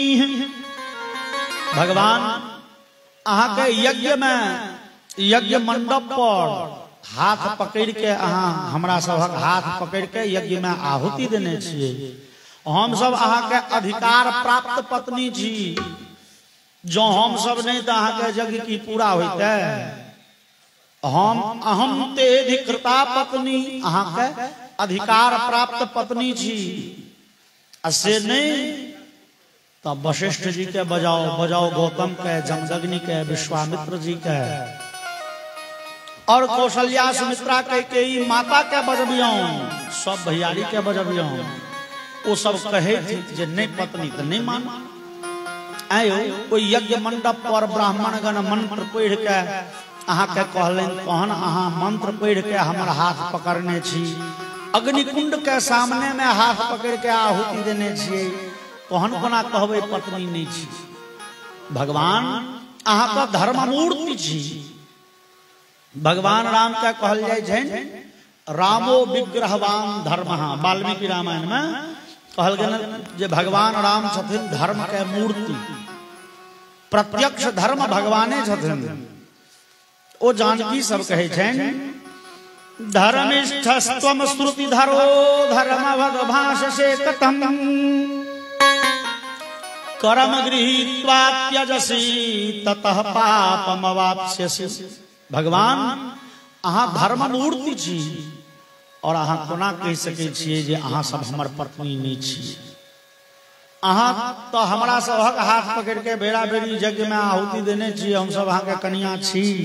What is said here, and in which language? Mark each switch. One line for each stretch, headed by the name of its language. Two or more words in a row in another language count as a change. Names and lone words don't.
Maithili: भगवान अहाँ के यज्ञ में यज्ञ मंडप पर हाथ पकड़ के अहाँ हमरा सबक हाथ पकड़ के यज्ञ में आहुति देने छियै। हम सब अहाँ के अधिकार प्राप्त पत्नी छी, जो हम सब नहीं तो अहाँ के यज्ञ की पूरा होते।
Sanskrit: हम अहम ते अधिकृता पत्नी,
Maithili: अहाँ के अधिकार प्राप्त पत्नी छी। असे नहीं तब वशिष्ठ जी के बजाओ, बजाओ गौतम के, जमदग्नि के, विश्वामित्र जी के और कौशल्या सुमित्रा के माता के बजबियों, सब भैयारी के बजबियों। वो सब कहे थे जे नहीं पत्नी तो नहीं मान। आयो कोई यज्ञ मंडप पर ब्राह्मण गण मंत्र पढ़ के अहाँ के कहलन, कहन अहाँ मंत्र पढ़ के हमर हाथ पकड़ने छी, अग्निकुंड के सामने में हाथ पकड़ के आहुति देने छियै, कहन कोना कहबै पत्नी नहीं छी। भगवान अहाँ का धर्म मूर्ति छी। भगवान राम के कहल जाय छै
Sanskrit: रामो विग्रहवान धर्मः।
Maithili: वाल्मीकि रामायण में कहल गेल जे भगवान राम छथिन धर्म के मूर्ति, प्रत्यक्ष धर्म भगवाने छथिन। ओ जानकी सब कहे छनि
Sanskrit: धर्मिष्ठस्त्वम श्रुति धरो धर्मवद भाषसे कथम कर्म गृहीत्वा त्यजसि ततः पापमवाप्स्यसि।
Maithili: भगवान अहाँ धर्म मूर्ति छी और अहाँ कोना कह सकै छियै जे अहाँ सब हमर पत्नी नहीं छी। अहाँ तो हमरा सबहक हाथ पकड़ के बेरा बेरी यज्ञ में आहुति देने छी, हम सब अहाँ के कन्या छी।